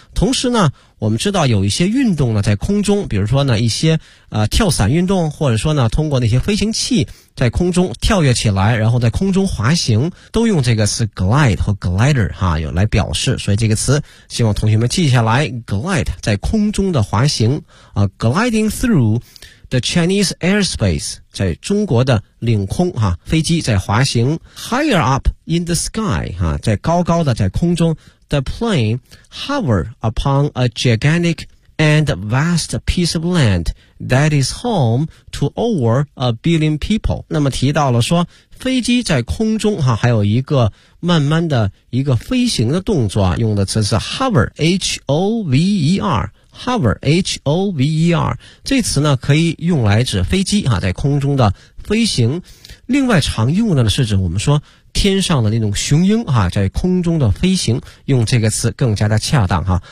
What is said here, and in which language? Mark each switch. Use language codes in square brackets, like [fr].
[zh] 同时呢我们知道有一些运动呢在空中，比如说呢一些跳伞运动，或者说呢通过那些飞行器在空中跳跃起来，然后在空中滑行，都用这个词 glide 和 glider 哈，有来表示。所以这个词希望同学们记下来， glide 在空中的滑行啊， [en] gliding through the Chinese airspace， [zh] 在中国的领空哈，飞机在滑行。 [en] higher up in the sky [zh] 哈，在高高的在空中。 [en] The plane hovered upon a gigantic and vast piece of land that is home to over a billion people. [zh] 那么提到了说飞机在空中哈，还有一个慢慢的一个飞行的动作，用的词是 hover, H-O-V-E-R, hover, H-O-V-E-R。这词呢可以用来指飞机哈在空中的飞行，另外常用的呢是指我们说天上的那种雄鹰啊，在空中的飞行，用这个词更加的恰当哈。